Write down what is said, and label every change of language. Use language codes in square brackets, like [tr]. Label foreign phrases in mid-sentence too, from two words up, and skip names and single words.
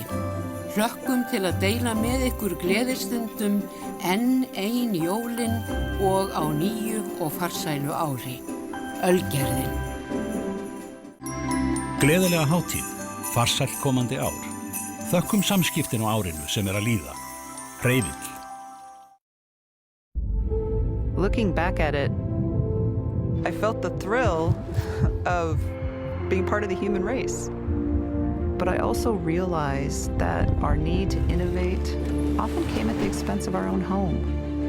[is] Hlökkum til að deila með ykkur gleðistundum enn ein jólin og á nýju og farsælu ári. Ölgerðin. Gleðilega hátíð, farsæll komandi ár. Þökkum samskiptin á árinu sem að líða. Hreyfill. [en] Looking back at it, I felt the thrill of being part of the human race. But I also realized that our need to innovate often came at the expense of our own home.